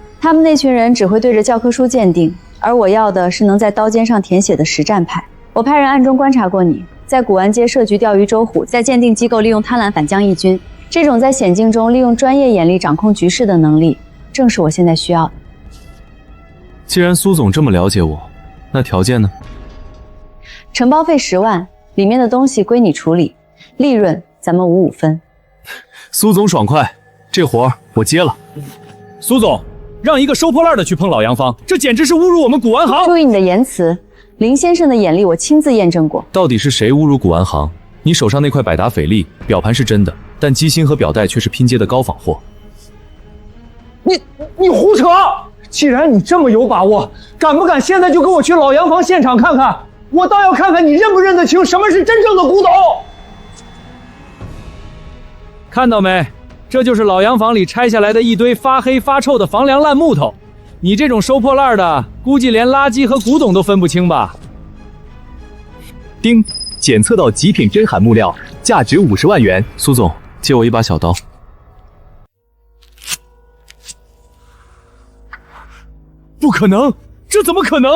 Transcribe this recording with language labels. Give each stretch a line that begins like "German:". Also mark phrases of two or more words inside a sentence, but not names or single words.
Chinese: 他们那群人只会对着教科书鉴定，而我要的是能在刀尖上填写的实战派。我派人暗中观察过你，在古玩街设局钓鱼周虎，在鉴定机构利用貪婪反将一军，這種在險境中利用專業眼力掌控局勢的能力，正是我現在需要的。既然蘇總這麼了解我，那條件呢？承包費10萬，裡面的東西歸你處理，利潤咱們5-5分。蘇總爽快，這活兒我接了。蘇總，讓一個收破爛的去碰老洋房，這簡直是侮辱我們古玩行。注意你的言辭，林先生的眼力我親自驗證過。到底是誰侮辱古玩行？你手上那塊百達翡麗表盤是真的，但機芯和表帶卻是拼接的高仿貨。你胡扯！既然你這麼有把握，敢不敢現在就跟我去老洋房現場看看？我倒要看看你認不認得清什麼是真正的古董。看到沒？這就是老洋房裡拆下來的一堆發黑發臭的房梁爛木頭。你這種收破爛的，估計連垃圾和古董都分不清吧？丁，檢測到極品真罕木料，價值50萬元。蘇總，借我一把小刀。不可能，這怎麼可能？